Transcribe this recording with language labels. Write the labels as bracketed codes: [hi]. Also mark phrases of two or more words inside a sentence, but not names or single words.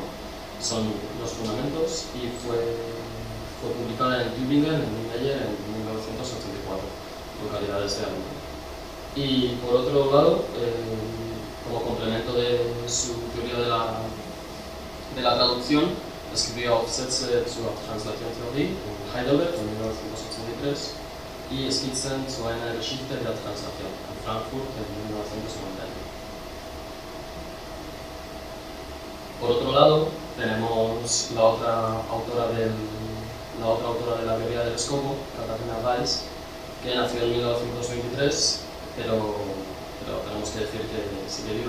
[es] Son los fundamentos, y fue publicada en Tübingen, en Meyer, en 1984, localidades de Alemania. Y por otro lado, como complemento de su teoría de la traducción, escribió Aufsätze zur Translationstheorie en Heidelberg en 1983 y Skizzen zu einer Geschichte der Translation en Frankfurt en 1991. Por otro lado, tenemos la otra autora de la teoría del escopo, Katharina Weiss, que nació en 1923, pero tenemos que decir que sigue viva.